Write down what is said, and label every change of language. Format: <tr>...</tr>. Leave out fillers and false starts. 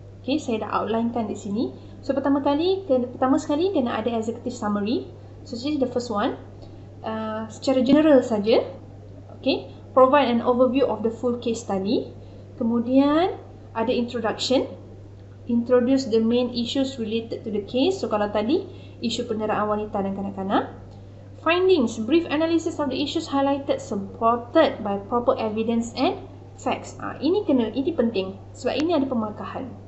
<ms>Okay, saya dah outlinekan di sini. So pertama sekali kena ada executive summary.</ms> <en>So this is the first one.</en> <ms>Secara general saja.</ms> <en>Okay, provide an overview of the full case study.</en> <ms>Kemudian ada introduction.</ms> <en>Introduce the main issues related to the case.</en> <ms>So kalau tadi isu penderaan wanita dan kanak-kanak.</ms> <en>Findings, brief analysis of the issues highlighted supported by proper evidence and facts.</en> <ms>Ini penting sebab ini ada pemarkahan.</ms>